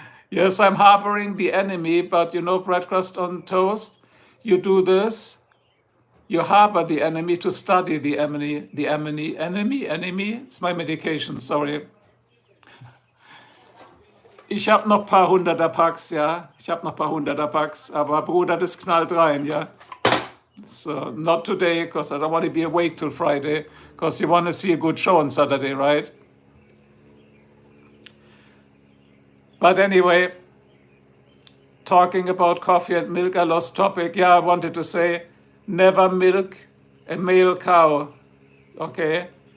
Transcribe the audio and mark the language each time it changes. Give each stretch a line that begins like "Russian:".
English: Yes, I'm harboring the enemy, but you know, bread crust on toast, you do this, you harbor the enemy to study the enemy, enemy? It's my medication, sorry.
German: Ich habe noch ein paar 100er-Packs, ja. Ich habe noch ein paar 100er-Packs, aber Bruder, das knallt rein, ja.
English: So, not today, because I don't want to be awake till Friday, because you want to see a good show on Saturday, right? But anyway, talking about coffee and milk, I lost topic. Yeah, I wanted to say, never milk a male cow, okay?